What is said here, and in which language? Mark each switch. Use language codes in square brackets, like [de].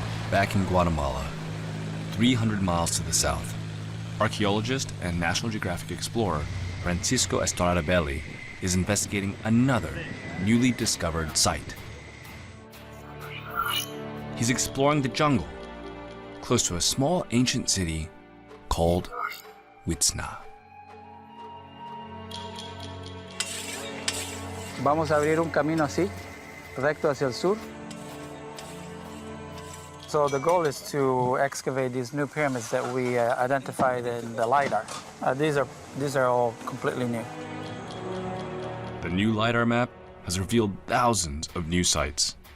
[en] Back in Guatemala, 300 miles to the south, archaeologist and National Geographic explorer Francisco Estrada Belli is investigating another newly discovered site. He's exploring the jungle, close to a small ancient city called Huitzna. [es] Vamos a abrir un camino así, recto hacia el sur. [en] So the goal is to excavate these new pyramids that we identified in the LiDAR. These are all completely new. The new LiDAR map has revealed thousands of new sites.